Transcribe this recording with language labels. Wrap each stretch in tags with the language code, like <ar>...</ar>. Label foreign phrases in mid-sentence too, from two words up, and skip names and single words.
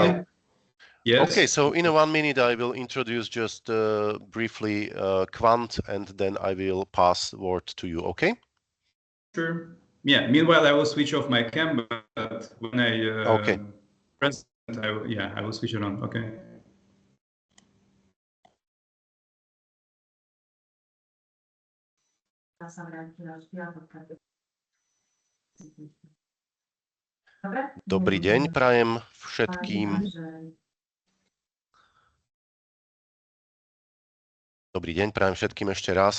<en>him. Yes. Okay, so in 1 minute I will introduce just briefly Quant, and then I will pass the word to you. Okay? Sure. Yeah. Meanwhile, I will switch off my cam, but when I press, I will switch it on. Okay.</en> <sk>Dobrý deň prajem všetkým. Dobrý deň prajem všetkým ešte raz.</sk>